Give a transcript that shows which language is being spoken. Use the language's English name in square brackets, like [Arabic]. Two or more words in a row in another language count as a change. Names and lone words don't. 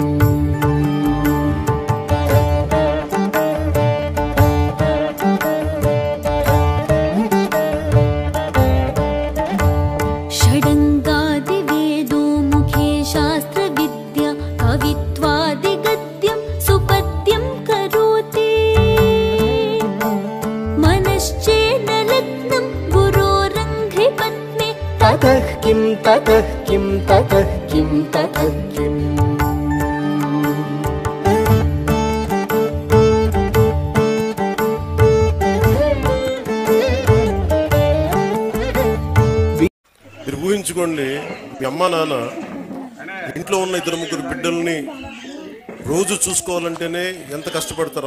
[Sanskrit] षडङ्गादिवेदो मुखे शास्त्रविद्या कवित्वादिगद्यं सुपद्यं करोति मनश्चेन लग्नं गुरोरङ्घ्रिपद्मे ततः किं ततः किं ततः किं ततः किम्. [Telugu] మీరు ఊహించుకోండి, మీ అమ్మ నాన్న ఇంట్లో ఉన్న ఇద్దరు ముగ్గురు బిడ్డల్ని రోజు చూసుకోవాలంటేనే ఎంత కష్టపడతారు.